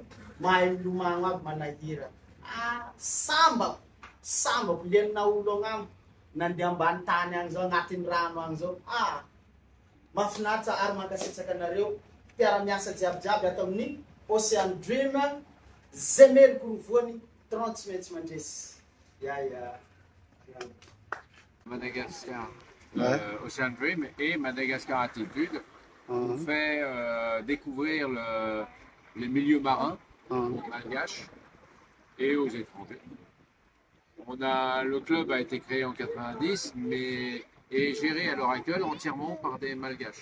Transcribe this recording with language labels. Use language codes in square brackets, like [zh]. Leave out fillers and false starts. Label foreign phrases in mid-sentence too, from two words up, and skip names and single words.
[mg] mahay milomano aby manahira. Sambako lianina olo agnambo nandeha ambany tany agny zao agnatin'ny rano agny zao. Mahafinaritra ary mankasitraka anareo mpiara-miasa jiabijiaby ato amin'ny Océan Dream zemely korovoany 30 minutes mandresy. [fr] Madagascar, Océan Dream et Madagascar Attitude ont fait découvrir les milieux marins aux Malgaches et aux étrangers. Le club a été créé en 90, mais est géré à l'heure actuelle entièrement par des Malgaches.